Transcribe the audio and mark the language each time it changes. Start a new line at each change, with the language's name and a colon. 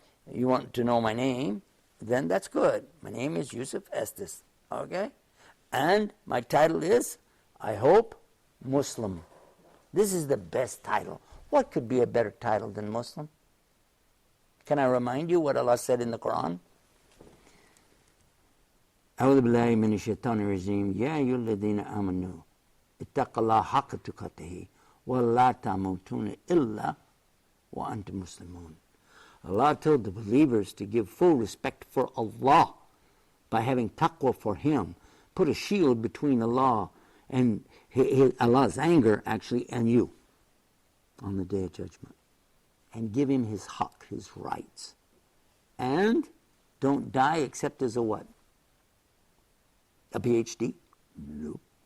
English: You want to know my name? Then that's good. My name is Yusuf Estes, okay? And my title is, I hope, Muslim. This is the best title. What could be a better title than Muslim? Can I remind you what Allah said in the Quran?
Arabic: أعوذ بالله من الشيطان الرجيم يا أيها الذين آمنوا اتقوا الله حق تقاته ولا تموتون إلا وأنتم مسلمون.
English: Allah told the believers to give full respect for Allah by having taqwa for Him. Put a shield between Allah and Allah's anger, actually, and you on the Day of Judgment. And give Him His haqq, His rights. And don't die except as a what? A PhD? Nope.